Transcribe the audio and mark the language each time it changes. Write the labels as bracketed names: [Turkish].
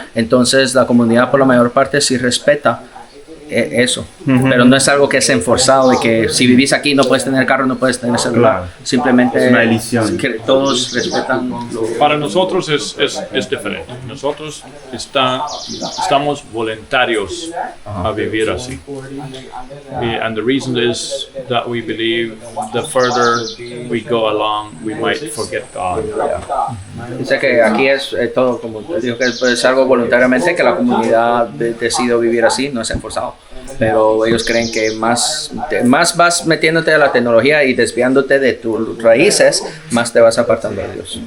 [Spanish] Entonces la comunidad por la mayor parte sí respeta eso, pero no es algo que es enforzado de que si vivís aquí no puedes tener carro, no puedes tener celular. Claro. Simplemente es una elección. Que todos respetan. Para nosotros es diferente. Nosotros estamos voluntarios a vivir así. [English] And the reason is that we believe the further we go along, we might forget God. [Spanish] Dice que aquí es todo, como te digo, que es algo voluntariamente que la comunidad decide vivir así, no es enforzado. Pero ellos creen que más vas metiéndote a la tecnología y desviándote de tus raíces, más te vas apartando de Dios.